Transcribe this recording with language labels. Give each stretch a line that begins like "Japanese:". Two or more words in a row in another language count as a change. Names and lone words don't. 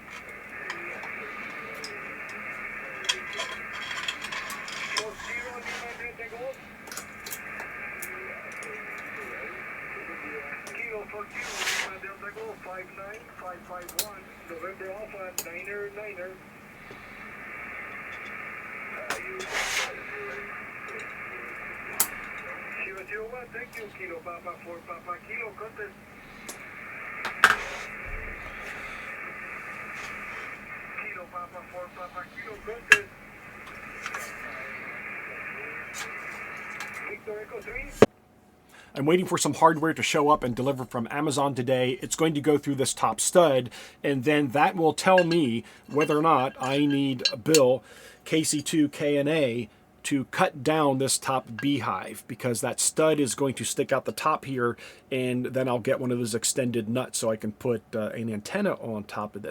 English: Kilo for Kilo, Delta Golf 59551, November Alpha Niner Niner. Kilo 01, thank you, Kilo Papa 4 Papa Kilo Contest. Kilo Papa 4 Papa Kilo Contest. Victor Echo 3. I'm waiting for some hardware to show up and deliver from Amazon today. It's going to go through this top stud, and then that will tell me whether or not I need a bill, KC2KNA, to cut down this top beehive, because that stud is going to stick out the top here, and then I'll get one of those extended nuts so I can put an antenna on top of this.